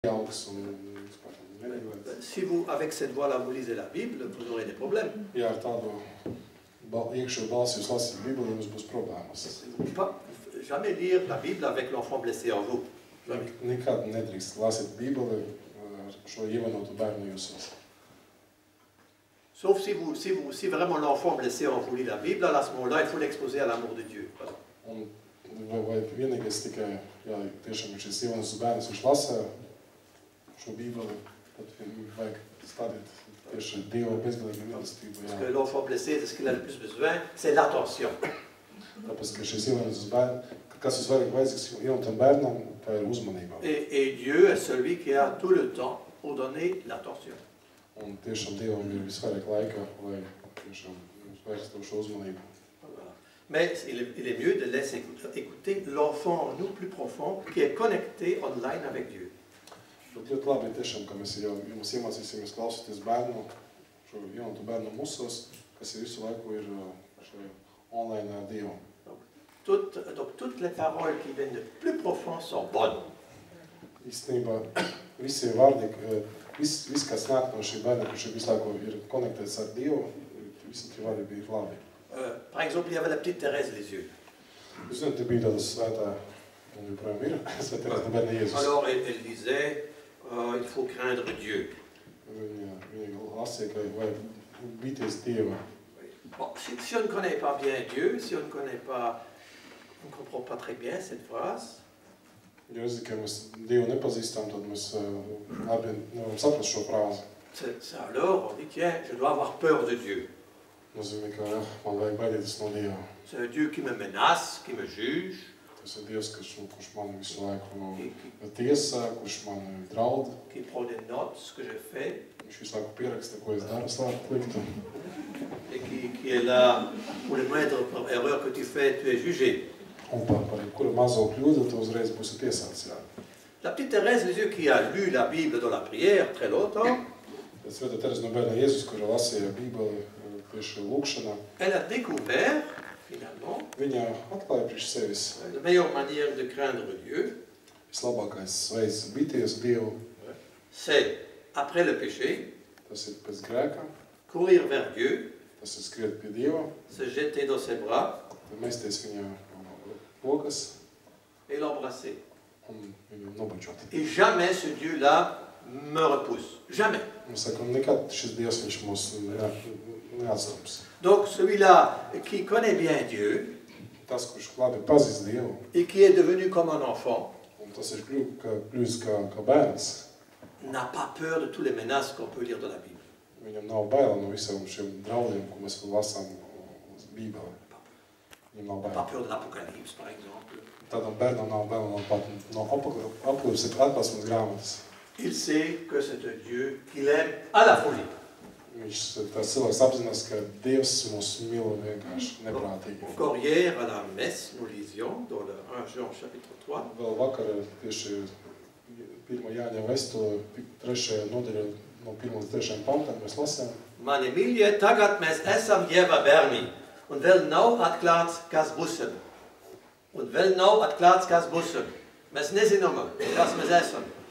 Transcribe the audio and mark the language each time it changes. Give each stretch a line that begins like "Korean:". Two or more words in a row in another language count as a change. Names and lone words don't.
French: Si vous, avec cette voix-là, vous lisez la Bible, vous aurez des problèmes.
Latvian: Ja ar tādu iekšējo balsi jūs lasīt Bībeli, jums būs problēmas.
French: Jamais lire la Bible avec l'enfant blessé en vous.
Latvian: Nekad nedrīkst lasīt Bībeli ar šo ievainotu bērnu jūsos.
French: Sauf si vraiment l'enfant blessé en vous lit la Bible, à ce moment-là, il faut l'exposer à l'amour de Dieu.
Latvian: Vai vienīgais tikai, ja tiešām ir šis ievainots bērns, viņš lasa šo Bībeli, tad vajag stādīt tieši Dieva bezgalīgu mīlestību.
French: Parce que l'enfant blessé, ce qu'il a le plus besoin, c'est l'attention.
Latvian: Tāpēc, ka šis ievainots bērns, kas visvairāk vajadzīgs ievainotam bērnam, tā ir uzmanība.
French: Et Dieu est celui qui a tout le temps pour donner l'attention.
Latvian: Un tiešām Dievam ir visvairāk laika, lai tiešām mums vērstu šo uzmanību.
French: Mais il est mieux de laisser écouter l'enfant en nous plus profond qui est connecté online avec Dieu.
Latvian: Bet ļoti labi tiešām, ka mēs jau jums iemācīsimies klausoties bērnu, šo jaunatu bērnu mūsos, kas visu laiku ir šajā online ar Dievu.
French: Donc toutes les paroles qui viennent de plus profond sont bonnes.
Latvian: Īstenībā visi vārdi, viss, kas nāk no šī bērna, kurš visu laiku ir konektēts ar Dievu, visi tie vārdi bija labi.
French: Par exemple, il y avait la petite Thérèse Lisieux.
Latvian: Jūs zināt, te bija tāda svētā, un joprojām ir, svētā Terēza bērna Jēzus.
French: Alors, elle disait, il faut craindre Dieu.
Latvian: Viņa lasīja, ka vajag bīties Dieva.
French: Bon, si on ne connaît pas bien Dieu, si on ne connaît pas, on ne comprend pas très bien cette phrase.
Latvian: Ja es zinu, ka mēs Dievu nepazīstam, tad mēs labi nevaram saprast šo frāzi.
French: Alors, on dit, tiens, je dois avoir peur de Dieu.
Latvian: Nozīmē, ka man vajag baidīties no Dieva.
French: C'est un Dieu qui me menace, qui me juge.
Latvian: Tas ir Dievs, kurš man visu laiku tiesā, kurš man draud.
French: Qui prend des notes, ce que je fais.
Latvian: Viņš visu laiku pieraksta, ko es daru sliktu.
French: Et qui est là, pour les moindres erreurs que tu fais, tu es jugé.
Latvian: Un par jebkuru mazo kļūdu, tu uzreiz būsi tiesāts.
French: La petite Thérèse Lisieux qui a lu la Bible dans la prière très longtemps,
Latvian: Svētā Terēza no bērna Jēzus, kura lasīja Bībeli tieši lūkšanā,
French: elle a découvert, finalement,
Latvian: viņa atklāja priekš sevis
French: la meilleure manière de craindre Dieu,
Latvian: vislabākais veids bīties Dievu.
French: c'est, après le péché,
Latvian: Tas ir pēc grēka,
French: courir vers Dieu,
Latvian: tas ir skriet pie Dieva,
French: se jeter dans ses bras
Latvian: mesties viņa rokas
French: et l'embrasser.
Latvian: un viņu nobučot.
French: Et jamais ce Dieu-là me repousse. Jamais.
Latvian: Un saka, nekad šis Dievs viņš mūs neatstums.
French: Donc celui-là qui connaît bien Dieu
Latvian: Tas, kurš labi pazīst Dievu,
French: et qui est devenu comme un enfant,
Latvian: un tas ir kļūst kā bērns,
French: n'a pas peur de toutes les menaces qu'on peut lire dans la Bible.
Latvian: viņam nav baila no visiem šiem draudiem, ko mēs lasām uz Bībeli. Viņam nav
French: Pas
Latvian: baila.
French: peur de l'Apocalypse, par exemple.
Latvian: Tādam bērnam nav baila no Apokalipses atklāsmes grāmatas.
French: Il sait que c'est un Dieu qu'il aime à la folie.
Latvian: Tas cilvēks apzinās, ka Dievs mūs mīl vienkārši neprātīgi.
French: Encore hier, à la messe, nous lisions dans le 1 Jean chapitre 3.
Latvian: Vēl vakar tieši 1. Jāņa vēstule 3. nodaļa no 1. līdz 3. pantam mēs lasām. Mani mīļie, tagad mēs esam Dieva bērni, un vēl nav atklāts, kas būsim. Un vēl nav atklāts, kas būsim. Mēs nezinām, kas mēs esam.